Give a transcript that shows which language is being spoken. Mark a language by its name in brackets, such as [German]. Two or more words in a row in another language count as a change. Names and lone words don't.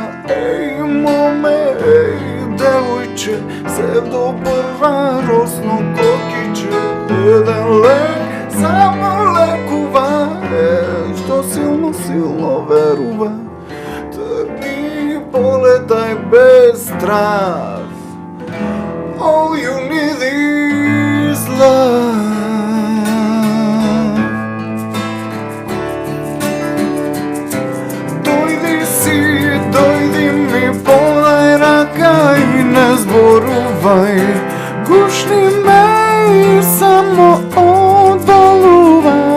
[Macedonian] Еј, моме, еј, девојче, севдо прва росно кокиче, еден лек само лекува, што силно, силно верува. Тргни, полетај без страв, [English] all you need is love. [Macedonian] Дојди ми, подај рака и не зборувај, гушни ме и само одбалувај.